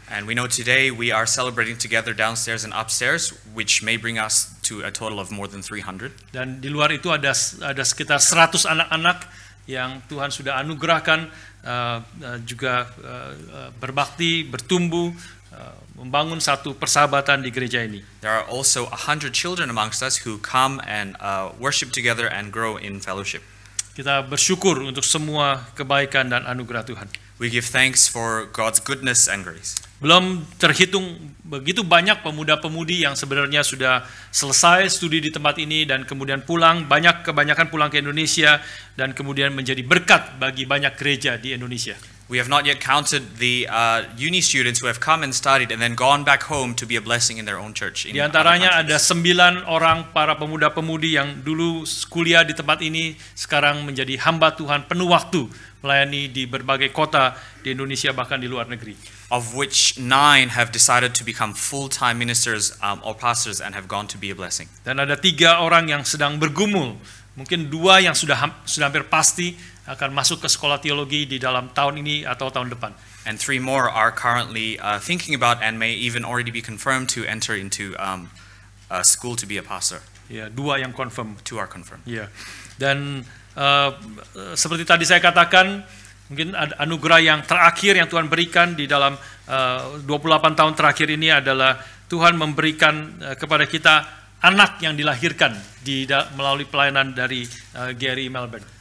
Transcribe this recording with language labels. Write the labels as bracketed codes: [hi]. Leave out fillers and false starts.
[en] And we know today we are celebrating together downstairs and upstairs, which may bring us to a total of more than 300. [id] Dan di luar itu ada sekitar 100 anak-anak yang Tuhan sudah anugerahkan juga berbakti, bertumbuh, membangun satu persahabatan di gereja ini. [en] There are also 100 children amongst us who come and worship together and grow in fellowship. [id] Kita bersyukur untuk semua kebaikan dan anugerah Tuhan. [en] We give thanks for God's goodness and grace. [id] Belum terhitung begitu banyak pemuda-pemudi yang sebenarnya sudah selesai studi di tempat ini dan kemudian pulang, kebanyakan pulang ke Indonesia dan kemudian menjadi berkat bagi banyak gereja di Indonesia. [en] We have not yet counted the uni students who have come and studied and then gone back home to be a blessing in their own church. [id] Di antaranya ada 9 orang para pemuda-pemudi yang dulu kuliah di tempat ini sekarang menjadi hamba Tuhan penuh waktu melayani di berbagai kota di Indonesia bahkan di luar negeri. [en] Of which 9 have decided to become full-time ministers or pastors and have gone to be a blessing. [id] Dan ada 3 orang yang sedang bergumul, mungkin 2 yang sudah hampir pasti akan masuk ke sekolah teologi di dalam tahun ini atau tahun depan. [en] And 3 more are currently thinking about and may even already be confirmed to enter into a school to be a pastor. [id] Ya, 2 yang confirm. [en] 2 are confirmed. [id] Ya. Dan seperti tadi saya katakan, mungkin ada anugerah yang terakhir yang Tuhan berikan di dalam 28 tahun terakhir ini adalah Tuhan memberikan kepada kita anak yang dilahirkan melalui pelayanan dari Gary Melbourne.